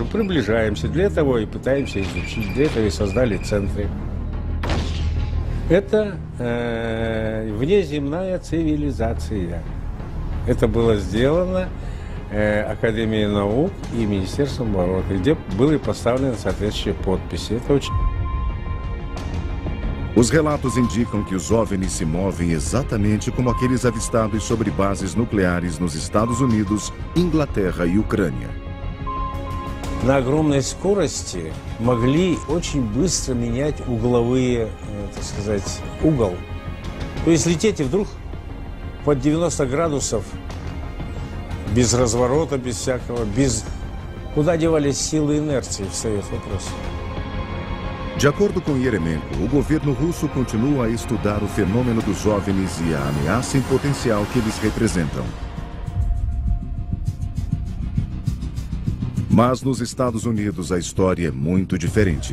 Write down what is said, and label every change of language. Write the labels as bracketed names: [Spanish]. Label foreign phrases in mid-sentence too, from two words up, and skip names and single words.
[Russian] Приближаемся, для этого и пытаемся изучить, для этого и создали центры. Это внеземная цивилизация. Это было сделано Академией наук и Министерством обороны, где были поставлены соответствующие подписи. Это очень... [Portuguese] Os relatos indicam que os OVNIs se movem exatamente como aqueles avistados sobre bases nucleares nos Estados Unidos, Inglaterra e Ucrânia. [Russian] На огромной скорости могли очень быстро менять угловые, так сказать, угол. То есть лететь и вдруг под 90 градусов, без разворота, без всякого, без... Куда девались силы инерции, встает вопрос. [Portuguese] De acordo com Yeremenko, o governo russo continua a estudar o fenômeno dos OVNIs e a ameaça em potencial que eles representam. Mas nos Estados Unidos a história é muito diferente.